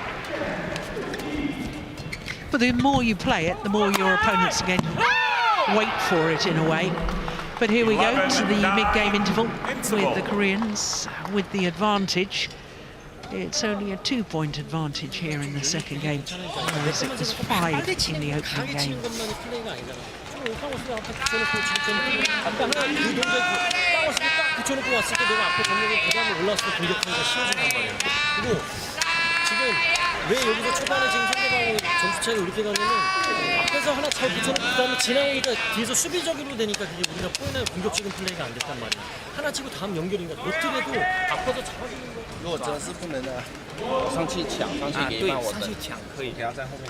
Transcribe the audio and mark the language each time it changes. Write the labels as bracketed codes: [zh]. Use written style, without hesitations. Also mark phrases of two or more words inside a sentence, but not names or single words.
[en] But the more you play it, the more your opponents are going to wait for it in a way. But here we go to the mid-game interval with the Koreans with the advantage. It's only a 2-point advantage here in the second game, whereas it was 5 in the opening game. [ko] 왜 여기서 초반에 지금 상대방이 점수 차이가 이렇게 가냐면 앞에서 하나 잘 붙여놓고 그다음에 지나오니까 뒤에서 수비적으로 되니까 그게 우리가 포인트 공격적인 플레이가 안 됐단 말이야. 하나 치고 다음 연결인가 어떻게도 앞에서 잡아주는 거. [zh] 如果真的是不能的，上去抢，上去给我上去抢可以，不要在后面。